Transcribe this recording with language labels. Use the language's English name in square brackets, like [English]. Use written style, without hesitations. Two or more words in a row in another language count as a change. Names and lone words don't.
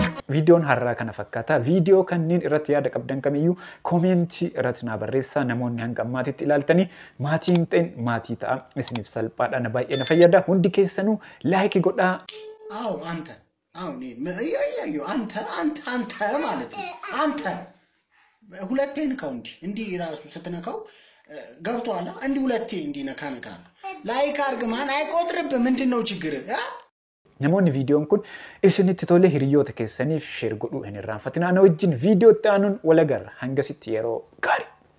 [Oromo] viidiyoon har'aa kana fakkaata. Viidiyoo kanneen irratti yaada qabdan kamiyyuu koomentii irratti naa barreessaa. Namoonni hanga ammaatitti ilaaltanii maatiin ta'in maatii ta'a. Isiniif salphaadha na baay'ee na fayyada. Hundi keessanuu laayikii godhaa. [Amharic] አዎ አንተ አሁን አንተ ማለት ነው አንተ ሁለቴን ከው እንዲህ ራሱ ስትነካው ገብቷላ እንዲህ ሁለቴ እንዲህ ነካ ላይክ አርግ ማን አይቆጥርብ ምንድነው ችግር [Oromo] namoonni viidiyoon kun isinitti tole hiriyoota keessaniif sheer godhuu hin irraanfatinaa na wajjin viidiyoo itti aanuun walagarra hangasitti yeroo gaarii